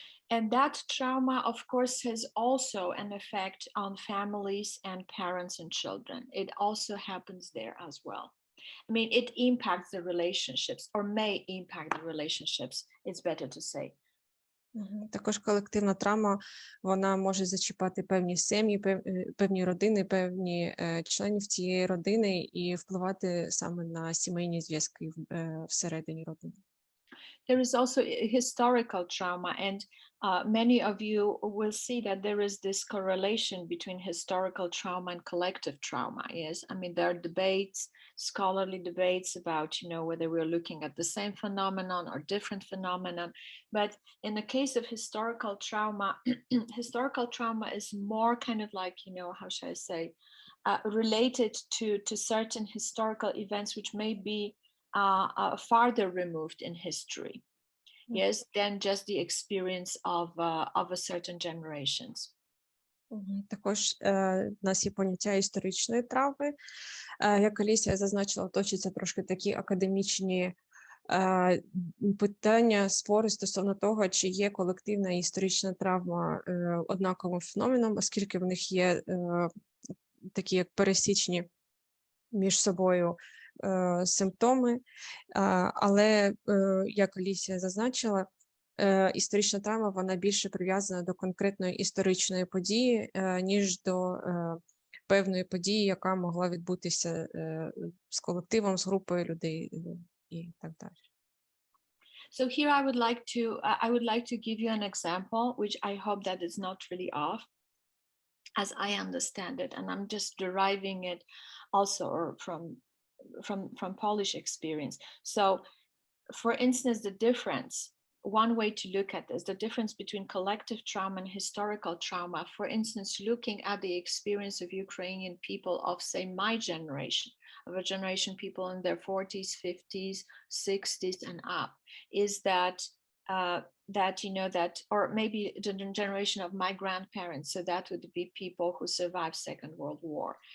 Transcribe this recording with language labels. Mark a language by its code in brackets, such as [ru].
[en] And that trauma, of course, has also an effect on families and parents and children. It also happens there as well. I mean, it impacts the relationships or may impact the relationships, it's better to say, [uk] Також колективна травма, вона може зачіпати певні сім'ї, певні родини, певні членів цієї родини і впливати саме на сімейні зв'язки всередині родини. [en] There is also historical trauma, and many of you will see that there is this correlation between historical trauma and collective trauma. Yes, I mean, there are debates, scholarly debates about, you know, whether we're looking at the same phenomenon or different phenomenon. But in the case of historical trauma, historical trauma is more kind of like, you know, how should I say, related to certain historical events which may be farther removed in history, yes, than just the experience of a certain generations. [uk] Також у нас є поняття історичної травми. Як Алісія зазначила, точаться трошки такі академічні питання, спори стосовно того, чи є колективна і історична травма однаковим феноменом, оскільки в них є такі як пересічні між собою симптоми, але, як Алісія зазначила, історична травма, вона більше прив'язана до конкретної історичної події, ніж до певної події, яка могла відбутися з колективом, з групою людей і так далі. [en] So here I would like to give you an example, which I hope that is not really off, as I understand it, and I'm just deriving it also from Polish experience. So, for instance, the difference, one way to look at this, the difference between collective trauma and historical trauma, for instance, looking at the experience of Ukrainian people of, say, my generation, of a generation people in their 40s, 50s, 60s and up, is that you know, that, or maybe the generation of my grandparents, so that would be people who survived Second World War.